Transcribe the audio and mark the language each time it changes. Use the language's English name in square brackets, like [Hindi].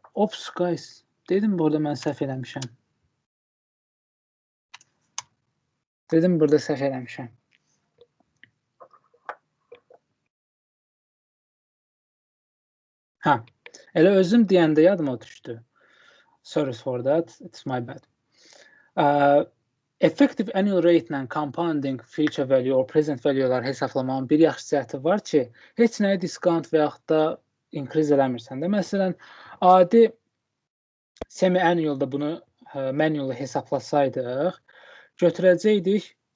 [Azerbaijani] Ops, guys, dedim burada mən səhv eləmişəm. Elə özüm deyəndə yadıma düşdü. [English] Sorry for that, it's my bad. [Azerbaijani] Effective annual rate ilə compounding future value or present value'lar hesablamanın bir yaxşısı var ki, heç nəyə discount və yaxud da increase eləmirsən də. Məsələn, adi semi-annualda bunu manually hesablasaydıq, götürəcəkdik